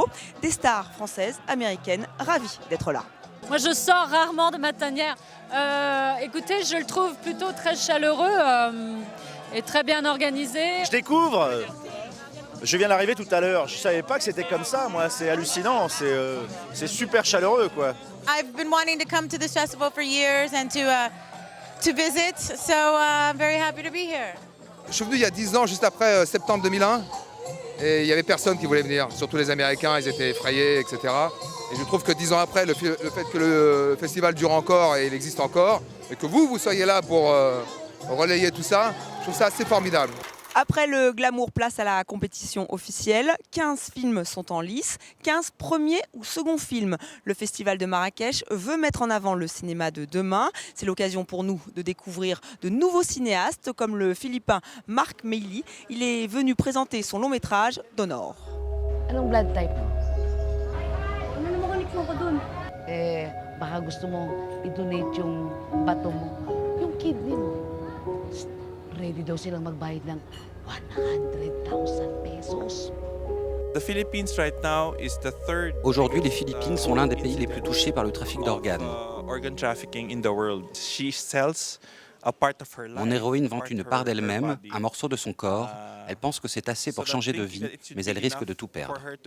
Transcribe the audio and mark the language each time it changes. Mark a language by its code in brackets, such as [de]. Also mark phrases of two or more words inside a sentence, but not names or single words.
[fr] Des stars françaises, américaines, ravies d'être là. Moi, je sors rarement de ma tanière. Écoutez, je le trouve plutôt très chaleureux et très bien organisé. Je découvre. Je viens d'arriver tout à l'heure. Je ne savais pas que c'était comme ça. Moi, c'est hallucinant. C'est super chaleureux, quoi. [en] I've been wanting to come to this festival for years and to visit, so I'm very happy to be here. [fr] Je suis venu il y a 10 ans, juste après septembre 2001. Et il n'y avait personne qui voulait venir, surtout les Américains, ils étaient effrayés, etc. Et je trouve que 10 ans après, le fait que le festival dure encore et il existe encore, et que vous soyez là pour relayer tout ça, je trouve ça assez formidable. Après le glamour, place à la compétition officielle. 15 films sont en lice, 15 premiers ou seconds films. Le Festival de Marrakech veut mettre en avant le cinéma de demain. C'est l'occasion pour nous de découvrir de nouveaux cinéastes comme le Philippin Marc Meili. Il est venu présenter son long métrage D'Honneur. [tl] Anong blood type mo? Ano naman connection ko dun? Baka gusto mong i-donate yung bato mo. Yung kidney mo. Ready daw silang magbayad ng 100,000 pesos. [fr] Aujourd'hui, les Philippines sont l'un des pays les plus touchés par le trafic d'organes. Mon héroïne vend une part d'elle-même, un morceau de son corps. Elle pense que c'est assez pour changer de vie, mais elle risque de tout perdre.